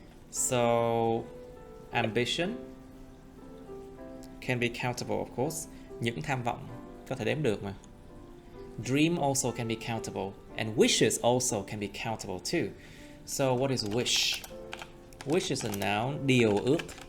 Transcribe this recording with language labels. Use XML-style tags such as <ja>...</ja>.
<en>So, ambition can be countable, of course.</en> <vi>Những tham vọng có thể đếm được mà.</vi> <en>Dream also can be countable. And wishes also can be countable too. So, what is wish? Wish is a noun,</en> <vi>điều ước.</vi>